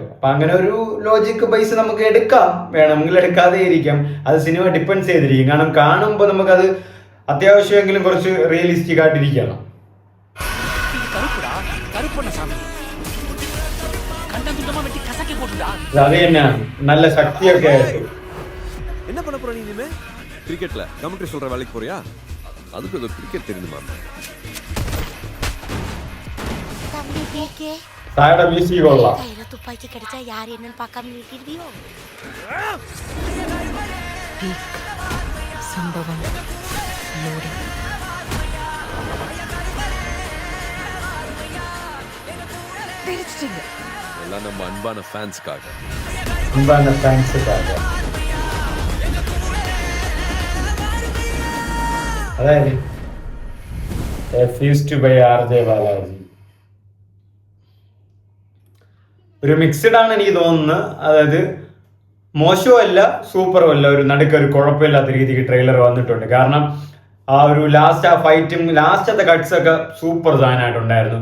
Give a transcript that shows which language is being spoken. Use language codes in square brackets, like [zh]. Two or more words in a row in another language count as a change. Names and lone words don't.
[ml] അപ്പം അങ്ങനെ ഒരു ലോജിക്ക് ബേസ് നമുക്ക് എടുക്കാം, വേണമെങ്കിൽ എടുക്കാതെ ഇരിക്കാം. അത് സിനിമ ഡിപ്പെൻഡ്സ് ചെയ്തിരിക്കും. കാരണം കാണുമ്പോൾ നമുക്കത് അത്യാവശ്യമെങ്കിലും കുറച്ച് റിയലിസ്റ്റിക് ആയിട്ടിരിക്കണം. അത് തന്നെയാണ്, നല്ല ശക്തിയൊക്കെ ആയിട്ട്. [ta] என்ன பண்ண போற நீ இனிமே? கிரிக்கெட்ல கமெண்ட்ரி சொல்ற வேலைக்கு போறியா? அதுக்கு ஏதோ கிரிக்கெட் தெரியுமா? தம்பி பிகே, [ml] സായുടെ മ്യൂസിക് കൊള്ളാം. [ta] கையில துப்பாக்கி கிடைச்சா யார் என்னன்னு பார்க்காம நிறுத்திடுவியோ? சம்பவம் லோடி. தெரிச்சிட்டீங்க. எல்லாம் நம்ம அன்பான ஃபேன்ஸ்க்காக. [ml] അൻപാന ഫാൻസുകാര്. അതായത് [en] refused by [ml] RJ ബാലാജി. ഒരു മിക്സ്ഡ് ആണ് എനിക്ക് തോന്നുന്നത്. അതായത് മോശവും അല്ല സൂപ്പറും അല്ല, ഒരു നടുക്കൊരു കുഴപ്പമില്ലാത്ത രീതിക്ക് ട്രെയിലർ വന്നിട്ടുണ്ട്. കാരണം ആ ഒരു ലാസ്റ്റ് ആ ഫൈറ്റും ലാസ്റ്റത്തെ കട്ട്സ് ഒക്കെ സൂപ്പർ സാധനമായിട്ടുണ്ടായിരുന്നു.